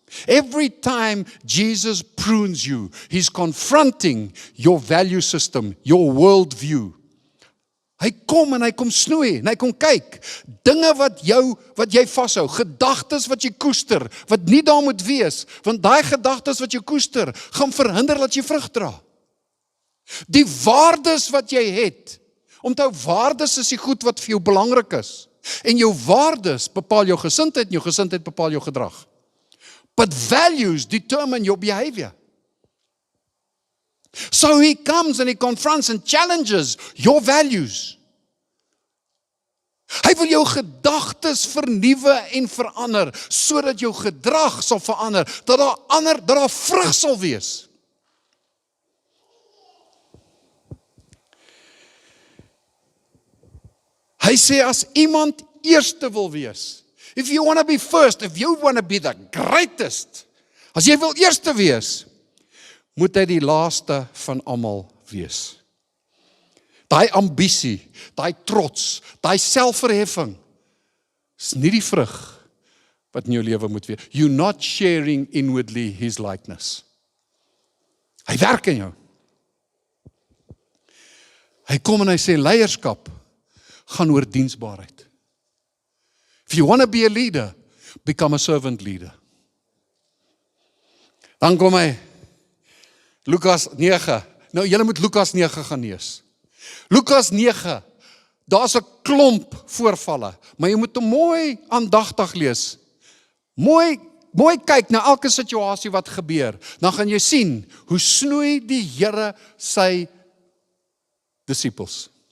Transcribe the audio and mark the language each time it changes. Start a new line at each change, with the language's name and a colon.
English: Every time Jesus prunes you, he's confronting your value system, your world view.
Afrikaans: Hy kom en hy kom snoei en hy kom kyk, dinge wat jy vashou, gedagtes wat jy koester, wat nie daar moet wees, want daai gedagtes wat jy koester, gaan verhinder dat jy vrug dra. Die waardes wat jy het, onthou, waardes is die goed wat vir jou belangrik is, en jou waardes bepaal jou gesindheid, en jou gesindheid bepaal jou gedrag.
English: But values determine your behavior. So he comes and he confronts and challenges your values.
Afrikaans: Hy wil jou gedagtes vernuwe en verander, sodat jou gedrag sal verander, dat daar vrug sal wees. Hy sê, as iemand eerste wil wees,
English: if you want to be first, if you want to be the greatest,
Afrikaans: as jy wil eerste wees, moet hy die laaste van almal wees. Daai ambisie, daai trots, daai selfverheffing, is nie die vrug wat in jou lewe moet wees.
English: You're not sharing inwardly his likeness.
Afrikaans: Hy werk in jou. Hy kom en hy sê, leierskap gaan oor diensbaarheid. If
English: If you want to be a leader, become a servant leader.
Afrikaans: Dan kom hy, Lukas 9. Nou, julle moet Lukas 9 gaan lees. Lukas 9, daar's 'n klomp voorvalle, maar jy moet hom mooi aandagtig lees. Mooi kyk na elke situasie wat gebeur. Dan gaan jy sien, hoe snoei die Here sy disippels.